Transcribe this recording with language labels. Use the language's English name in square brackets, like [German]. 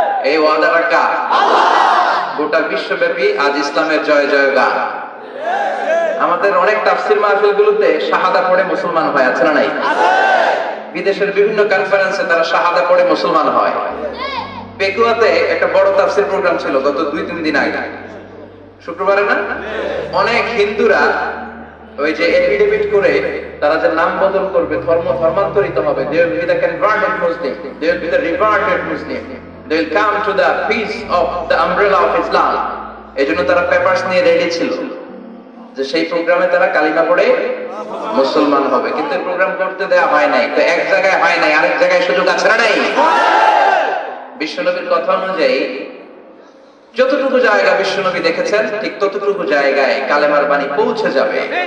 [Bangla] এই ওয়াদা রাখা গোটা বিশ্বব্যাপী আজ ইসলামের জয় জয় গান। আমাদের অনেক তাফসীর মাহফিলগুলোতে শাহাদা পড়ে মুসলমান হয়, আছে না নাই? বিদেশের বিভিন্ন কনফারেন্সে তারা শাহাদা পড়ে মুসলমান হয়। পেকুয়াতে একটা বড় তাফসীর প্রোগ্রাম ছিল গত 2-3 দিন আগে, শুক্রবারে না? অনেক হিন্দুরা ওই যে এফিডেভিট করে তারা যে নাম বদল করবে, ধর্মান্তরিত হবে, [English] they will be the converted Muslim, they will be the reverted Muslim, they will come to the peace of the umbrella of Islam। [Bangla] এজন্য তারা পেপারস নিয়ে রেডি ছিল যে সেই প্রোগ্রামে তারা কালিমা পড়ে মুসলমান হবে। কিন্তু এই প্রোগ্রাম করতে দেওয়া হয় নাই। তো এক জায়গায় হয় নাই, আরেক জায়গায় সুযোগ আছে না নাই? বিশ্বনবীর কথা অনুযায়ী যতটুকু জায়গা বিশ্বনবী দেখেছেন ঠিক ততটুকু জায়গায় কালেমার বাণী পৌঁছে যাবে।